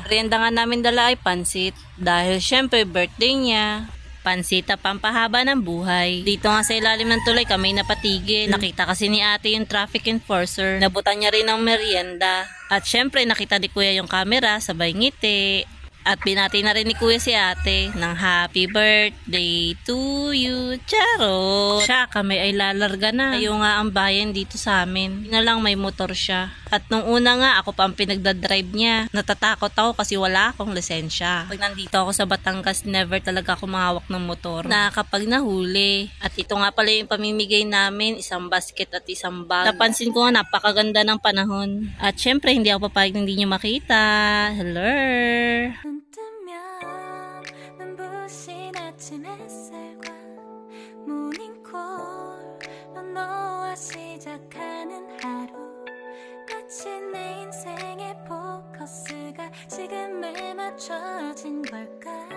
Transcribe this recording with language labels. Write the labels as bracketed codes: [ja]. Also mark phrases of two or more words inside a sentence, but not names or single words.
[tl] Merienda nga namin dala ay pansit. Dahil syempre birthday niya. Pansita pampahaba ng buhay. Dito nga sa ilalim ng tulay kami napatigil. Nakita kasi ni ate yung traffic enforcer. Nabutan niya rin ng merienda. At syempre nakita ni kuya yung camera, sabay ngiti. At binati na rin ni kuya si ate ng [en] happy birthday to you, [tl] Charo. Siya, kami ay lalarga na. Ayaw nga ang bayan dito sa amin. Hindi na lang may motor siya. At nung una nga, ako pa ang pinagdadrive niya. Natatakot ako kasi wala akong lisensya. Pag nandito ako sa Batangas, never talaga ako mahawak ng motor na kapag nahuli. At ito nga pala yung pamimigay namin, isang basket at isang bag. Napansin ko nga, napakaganda ng panahon. At syempre, hindi ako papayag na hindi nyo makita. Hello! [ko] 아침 햇살과 모닝콜로 너와 시작하는 하루 마치 내 인생의 포커스가 지금에 맞춰진 걸까